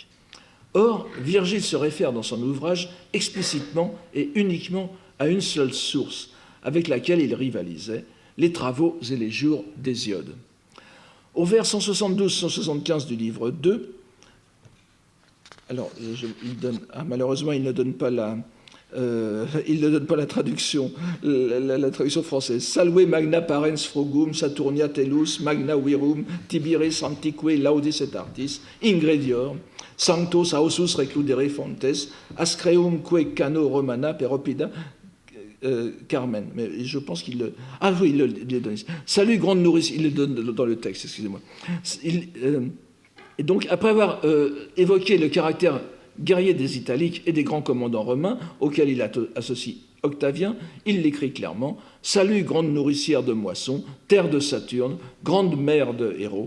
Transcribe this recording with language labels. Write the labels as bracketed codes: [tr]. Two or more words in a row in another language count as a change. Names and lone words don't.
[fr] Or, Virgile se réfère dans son ouvrage explicitement et uniquement à une seule source, avec laquelle il rivalisait, les travaux et les jours d'Hésiode. Au vers 172-175 du livre 2, alors malheureusement il ne donne pas la traduction, la traduction française. [la] Salve magna parens frugum, Saturnia telus, magna virum, tibiris antique laudis et artis, ingredior, sanctos ausus recludere fontes, ascreum que cano romana per opida Carmen. [fr] Mais je pense qu'il le... Ah oui, il le donne. Salut, grande nourrice. Il le donne dans le texte, excusez-moi. Et donc, après avoir évoqué le caractère guerrier des Italiques et des grands commandants romains, auxquels il associe Octavien, il l'écrit clairement « Salut, grande nourricière de moissons, terre de Saturne, grande mère de héros.